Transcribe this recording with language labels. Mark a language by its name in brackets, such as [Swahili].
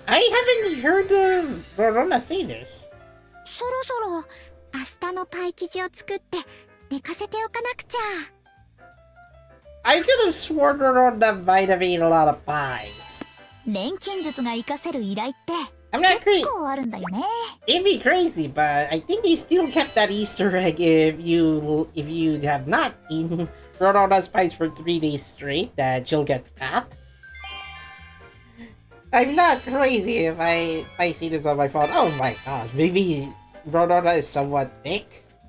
[English] I haven't heard Rorona say this. [Japanese] そろそろ明日のパイ生地を作って寝かせておかなくちゃ。 [English] I could have sworn Rorona might have eaten a lot of pies. [Japanese] 錬金術が活かせる依頼って [English] I'm not crazy. [Japanese] 結構あるんだよね。 [English] It'd be crazy, but I think they still kept that Easter egg if you have not eaten Rorona's pies for 3 days straight, that you'll get fat. I'm not crazy if I see this on my phone. Oh my gosh, maybe Rorona is somewhat thick.